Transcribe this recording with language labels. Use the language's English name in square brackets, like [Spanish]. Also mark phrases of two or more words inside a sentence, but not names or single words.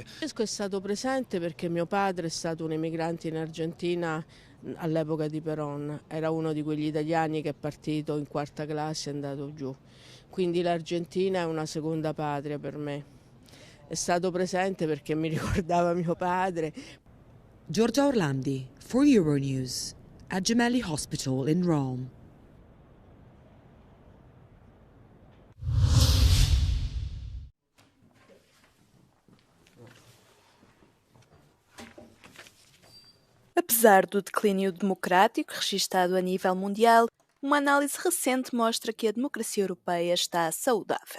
[Italian] Francesco è stato presente perché mio padre è stato un emigrante in Argentina all'epoca di Perón, era uno di quegli italiani che è partito in quarta classe e è andato giù, quindi l'Argentina è una seconda patria per me. È stato presente perché mi ricordava mio padre. [English] Giorgia Orlandi for Euronews at Gemelli Hospital in Rome. [Portuguese] Apesar do declínio democrático registado a nível mundial, uma análise recente mostra que a democracia europeia está saudável.